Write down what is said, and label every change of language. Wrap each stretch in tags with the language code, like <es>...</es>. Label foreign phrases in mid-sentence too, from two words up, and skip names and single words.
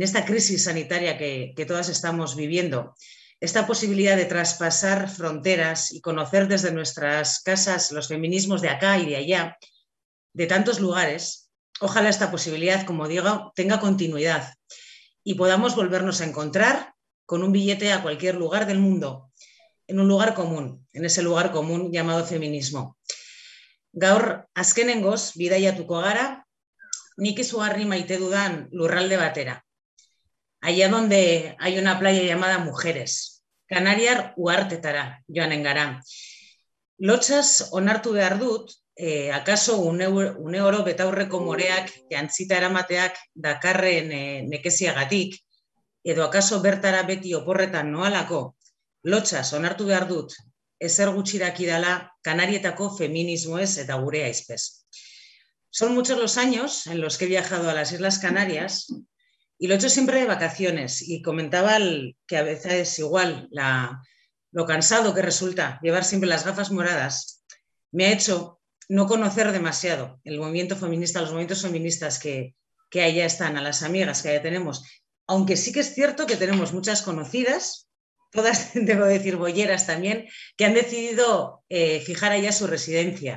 <es>esta crisis sanitaria que todas estamos viviendo, esta posibilidad de traspasar fronteras y conocer desde nuestras casas los feminismos de acá y de allá, de tantos lugares, ojalá esta posibilidad, como digo, tenga continuidad y podamos volvernos a encontrar con un billete a cualquier lugar del mundo, en un lugar común, en ese lugar común llamado feminismo.</es> <eu>Gaur azkenengoz bidaiatuko gara, nik izugarri maite dudan lurralde batera.</eu> <es>Allá donde hay una playa llamada Mujeres,</es> <eu>Kanariar uhartetara joanen gara. Lotxaz onartu behar dut, akaso une oro betaurreko moreak jantzita eramateak dakarren nekeziagatik, edo akaso bertara beti oporretan noalako, lotxaz onartu behar dut, ezer gutxiraki dala Kanarietako feminismoez eta gure aizpez.</eu> <es>Son muchos los años en los que he viajado a las Islas Canarias, y lo he hecho siempre de vacaciones, y comentaba que a veces igual lo cansado que resulta llevar siempre las gafas moradas me ha hecho no conocer demasiado el movimiento feminista, los movimientos feministas que allá están, a las amigas que allá tenemos, aunque sí que es cierto que tenemos muchas conocidas, todas, debo decir, bolleras también, que han decidido fijar allá su residencia.</es>